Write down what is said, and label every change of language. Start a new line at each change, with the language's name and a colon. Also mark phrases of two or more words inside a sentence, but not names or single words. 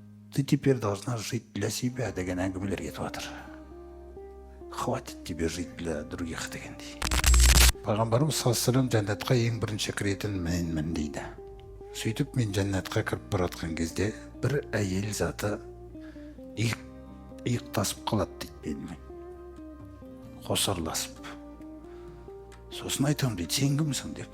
Russian: Ты теперь должна жить для себя
Kazakh: деген әңгімелер кетіп жатыр.
Russian: Хватит тебе жить для других дегендей.
Kazakh: Пайғамбарымыз
Arabic: صلى الله عليه
Kazakh: жәннатқа ең бірінші кіретін менмін дейді. Сөйтіп мен жәннатқа кіріп бара жатқан кезде бір әйел заты иықтасып қалады дейді менімен. Қосарласып. Сосын айтамын дейді, сен кімсің деп.